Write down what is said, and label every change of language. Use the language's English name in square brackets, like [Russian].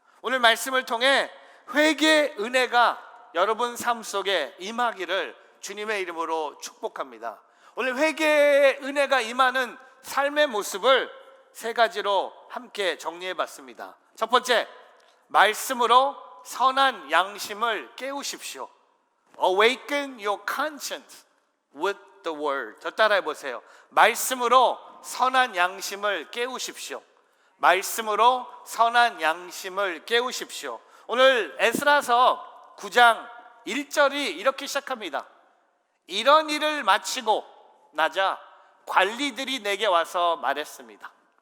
[Korean] 오늘 말씀을 통해 회개의 은혜가 여러분 삶 속에 임하기를 주님의 이름으로 축복합니다. 오늘 회개의 은혜가 임하는 삶의 모습을 세 가지로 함께 정리해 봤습니다. 첫 번째, 말씀으로 선한 양심을 깨우십시오. [English] Awaken your conscience with the word. [Korean] 저 따라해 보세요. 말씀으로 선한 양심을 깨우십시오. 말씀으로 선한 양심을 깨우십시오. 오늘 에스라서 9장 1절이 이렇게 시작합니다. 이런 일을 마치고 나자 관리들이 내게 와서 말했습니다.